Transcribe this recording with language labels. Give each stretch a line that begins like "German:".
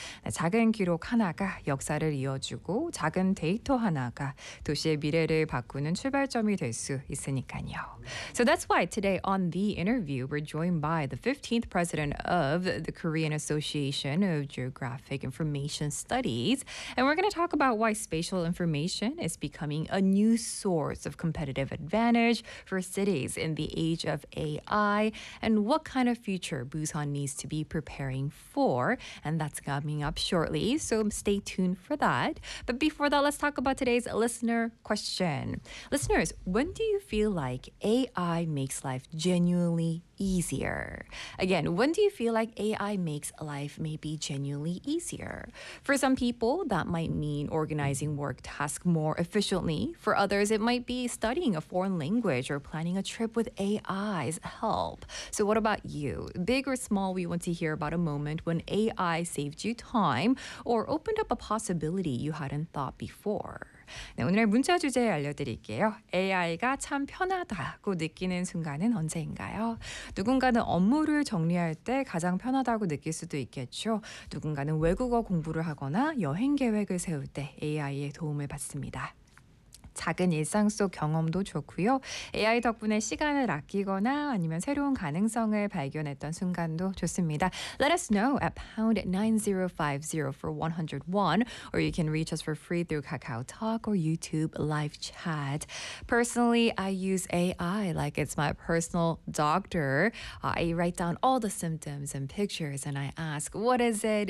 Korean: 작은 기록 하나가 역사를 이어주고 작은 데이터 하나가 도시의 미래를 바꾸는 출발점이 될 수 있으니까요.
English: So that's why today on The Interview, we're joined by the 15th president of the Korean Association of Geographic Information Studies. And we're going to talk about why spatial information is becoming a new source of competitive advantage for cities in the age of AI and what kind of future Busan needs to be preparing for. And that's going coming up shortly, so stay tuned for that. But before that, let's talk about today's listener question. Listeners, when do you feel like AI makes life genuinely easier? Again, when do you feel like AI makes life maybe genuinely easier? For some people, that might mean organizing work tasks more efficiently. For others, it might be studying a foreign language or planning a trip with AI's help. So what about you? Big or small, we want to hear about a moment when AI saved you time or opened up a possibility you hadn't thought before.
Korean: 네, 오늘의 문자 주제 알려드릴게요. AI가 참 편하다고 느끼는 순간은 언제인가요? 누군가는 업무를 정리할 때 가장 편하다고 느낄 수도 있겠죠. 누군가는 외국어 공부를 하거나 여행 계획을 세울 때 AI의 도움을 받습니다. 작은 일상 속 경험도 좋고요. AI 덕분에 시간을 아끼거나 아니면 새로운 가능성을 발견했던 순간도 좋습니다.
English: Let us know at #9050 for 101 or you can reach us for free through KakaoTalk or YouTube live chat. Personally, I use AI like it's my personal doctor. I write down all the symptoms and pictures and I ask, what is it?